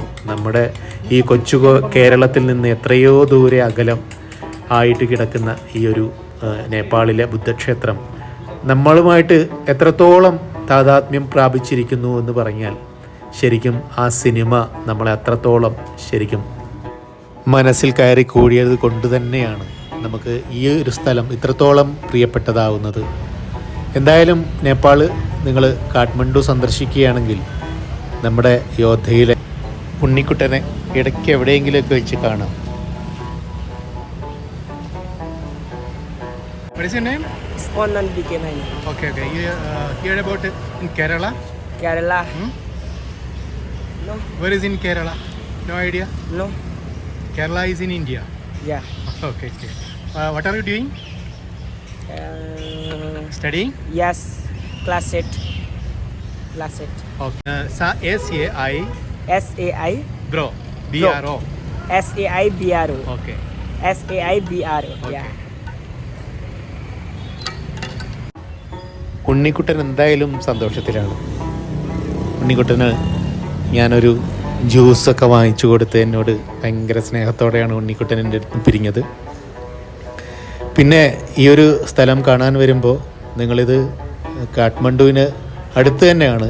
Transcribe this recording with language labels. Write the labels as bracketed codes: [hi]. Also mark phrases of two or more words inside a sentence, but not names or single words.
[ml] നമ്മുടെ ഈ കൊച്ചു കേരളത്തിൽ നിന്ന് എത്രയോ ദൂരെ അകലം ആയിട്ട് കിടക്കുന്ന ഈ ഒരു നേപ്പാളിലെ ബുദ്ധക്ഷേത്രം നമ്മളുമായിട്ട് എത്രത്തോളം താതാത്മ്യം പ്രാപിച്ചിരിക്കുന്നു എന്ന് പറഞ്ഞാൽ ശരിക്കും ആ സിനിമ നമ്മളെ അത്രത്തോളം ശരിക്കും മനസ്സിൽ കയറി കൂടിയത് കൊണ്ട് തന്നെയാണ് നമുക്ക് ഈ ഒരു സ്ഥലം ഇത്രത്തോളം പ്രിയപ്പെട്ടതാവുന്നത്. എന്തായാലും നേപ്പാൾ നിങ്ങൾ കാഠ്മണ്ഡു സന്ദർശിക്കുകയാണെങ്കിൽ നമ്മുടെ യോദ്ധയിലെ ഉണ്ണിക്കുട്ടനെ ഇടയ്ക്ക് എവിടെയെങ്കിലുമൊക്കെ വെച്ച് കാണാം. [en] What is your name? Spondan BK9. Okay. You heard about it in Kerala? Kerala? No. Where is in Kerala? No idea? No. Kerala is in India. Yeah. Okay. What are you doing? Studying? Yes. Class 8. Okay. SAI. SAI. Bro. BRO. SAI BRO. Okay. SAI BRO. Okay. Yeah. [ml] ഉണ്ണിക്കുട്ടൻ എന്തായാലും സന്തോഷത്തിലാണ്. ഉണ്ണിക്കുട്ടന് ഞാനൊരു ജ്യൂസൊക്കെ വാങ്ങിച്ചു കൊടുത്ത് എന്നോട് ഭയങ്കര സ്നേഹത്തോടെയാണ് ഉണ്ണിക്കുട്ടൻ എൻ്റെ അടുത്ത് പിരിഞ്ഞത്. പിന്നെ ഈ ഒരു സ്ഥലം കാണാൻ വരുമ്പോൾ നിങ്ങളിത് കാഠ്മണ്ഡുവിന് അടുത്ത് തന്നെയാണ്.